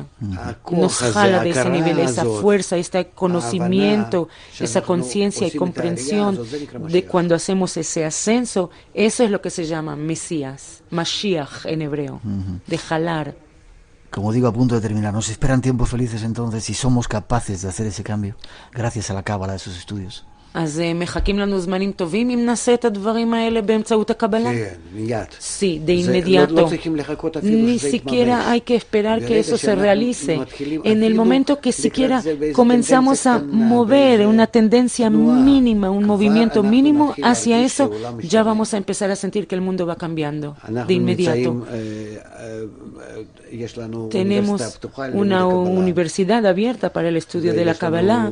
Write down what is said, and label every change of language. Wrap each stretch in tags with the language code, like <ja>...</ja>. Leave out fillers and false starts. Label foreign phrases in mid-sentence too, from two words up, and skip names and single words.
<es>Nos jala de ese nivel, esa fuerza, este conocimiento, esa conciencia y comprensión de cuando hacemos ese ascenso. Eso es lo que se llama Mesías, Mashiach en hebreo, de jalar. Como digo, a punto de terminar, ¿nos esperan tiempos felices entonces si somos capaces de hacer ese cambio gracias a la cábala de sus estudios?</es> <he>אז מחכים לנו זמנים טובים אם נעשה את הדברים האלה באמצעות הקבלה? כן, מיד.</he> <es>Sí, de inmediato.</es> <he>לא צריכים לחכות אפילו</he> <es>Ni siquiera hay que esperar que eso se realice. En el momento que siquiera comenzamos a mover una tendencia mínima, un movimiento mínimo hacia eso, ya vamos a empezar a sentir que el mundo va cambiando de inmediato. Tenemos una universidad abierta para el estudio de la Kabbalah.</es>